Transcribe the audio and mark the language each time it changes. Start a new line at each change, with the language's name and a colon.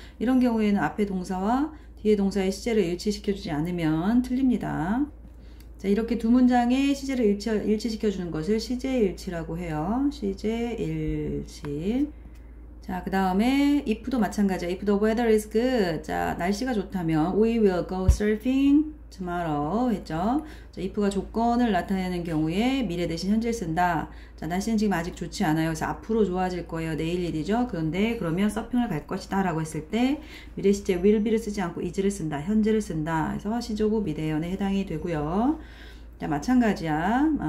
Korean: 이런 경우에는 앞에 동사와 뒤에 동사의 시제를 일치시켜주지 않으면 틀립니다. 자, 이렇게 두 문장의 시제를 일치시켜주는 것을 시제일치라고 해요. 시제일치. 자, 그 다음에 if도 마찬가지야.
English: If the weather is good.
Korean: 자, 날씨가 좋다면
English: we will go surfing tomorrow
Korean: 했죠. 자, if가 조건을 나타내는 경우에 미래 대신 현재를 쓴다. 자, 날씨는 지금 아직 좋지 않아요. 그래서 앞으로 좋아질 거예요. 내일 일이죠. 그런데 그러면 서핑을 갈 것이다 라고 했을 때 미래 시제 will be를 쓰지 않고 is를 쓴다. 현재를 쓴다. 그래서 시조부 미대연에 해당이 되고요. 자, 마찬가지야.